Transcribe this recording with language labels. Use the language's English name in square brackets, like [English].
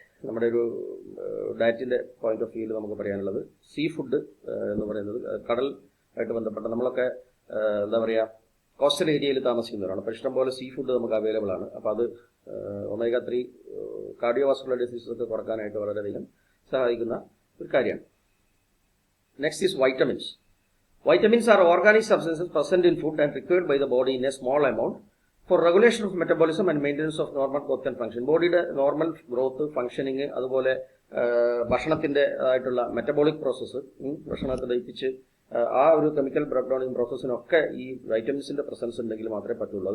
[Malayalam] നമ്മുടെ ഒരു ഡയറ്റിന്റെ point of വ്യൂവിൽ നമുക്ക് പറയാനുള്ളത് സീ ഫുഡ് എന്ന് പറയുന്നത് കടൽ ആയിട്ട് ബന്ധപ്പെട്ട നമ്മളൊക്കെ എന്താ പറയുക കോസ്റ്റൽ ഏരിയയിൽ താമസിക്കുന്നവരാണ്. അപ്പോൾ ഇഷ്ടംപോലെ സീ ഫുഡ് നമുക്ക് അവൈലബിൾ ആണ്. അപ്പോൾ അത് ഒമേഗ 3 കാർഡിയോവാസ്കുലർ ഡിസീസസ് ഒക്കെ കുറക്കാനായിട്ട് വളരെയധികം സഹായിക്കുന്ന ഒരു കാര്യമാണ്. [English] Next is vitamins. Vitamins are organic substances present in food and required by the body in a small amount for regulation of metabolism and maintenance of normal growth and function. [Malayalam] ബോഡിയുടെ normal growth, functioning, അതുപോലെ ഭക്ഷണത്തിന്റെ ആയിട്ടുള്ള metabolic process, ഭക്ഷണത്തെ ദഹിപ്പിച്ച് ആ ഒരു chemical break Downing പ്രോസസ്സിനൊക്കെ ഈ വൈറ്റമിൻസിന്റെ presence ഉണ്ടെങ്കിൽ മാത്രമേ പറ്റുള്ളൂ.